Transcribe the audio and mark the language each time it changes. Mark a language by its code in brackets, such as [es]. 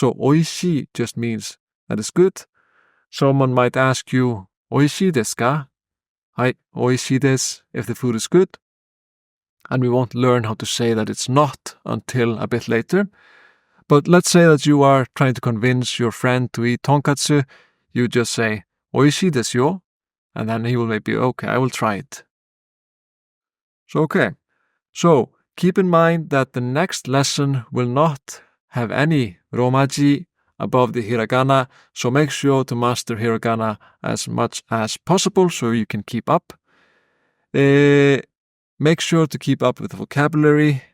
[en] So 美味しい just means that it's good. Someone might ask you, [ja] 美味しいですか? はい、美味しいです [en] if the food is good. And we won't learn how to say that it's not until a bit later. But let's say that you are trying to convince your friend to eat tonkatsu. You just say, [ja] 美味しいですよ. [en] And then he will maybe, okay, I will try it. So, okay. So, keep in mind that the next lesson will not have any romaji above the hiragana. So make sure to master hiragana as much as possible so you can keep up. Make sure to keep up with the vocabulary